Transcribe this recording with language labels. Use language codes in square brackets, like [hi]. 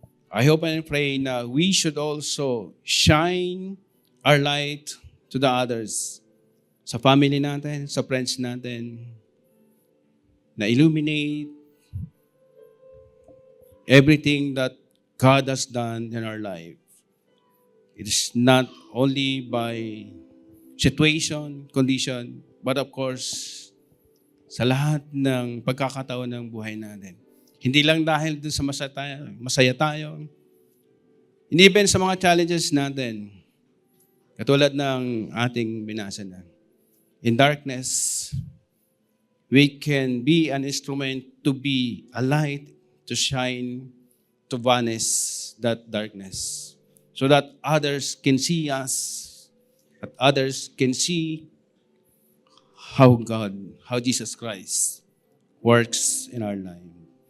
[en] I hope and pray na we should also shine our light to the others, [tl] sa family natin, sa friends natin, [en] na illuminate everything that God has done in our life. It is not only by situation, condition, but of course, [tl] sa lahat ng pagkakataon ng buhay natin. Hindi lang dahil dun sa masaya tayo, hindi even sa mga challenges natin, katulad ng ating binasa na. [en] In darkness, we can be an instrument to be a light, to shine, to vanish that darkness. So that others can see us, that others can see how Jesus Christ works in our life.